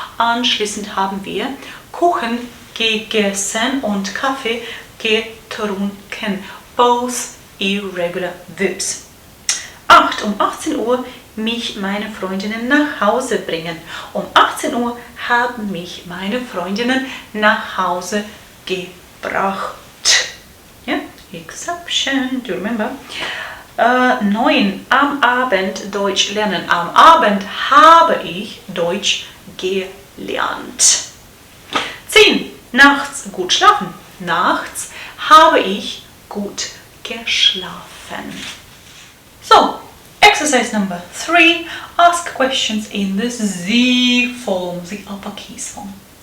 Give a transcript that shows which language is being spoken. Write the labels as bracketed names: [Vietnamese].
[German] Anschließend haben wir Kuchen gegessen und Kaffee getrunken. [English] Both irregular verbs. 8. [German] 18 Uhr mich meine Freundinnen nach Hause bringen. 18 Uhr haben mich meine Freundinnen nach Hause gebracht. [English] Yeah? Exception, do you remember? [German] 9. Am Abend Deutsch lernen. Am Abend habe ich Deutsch gelernt. 10. Nachts gut schlafen. Nachts habe ich gut geschlafen. [English] So, exercise number 3. Ask questions in the Z form, the uppercase form.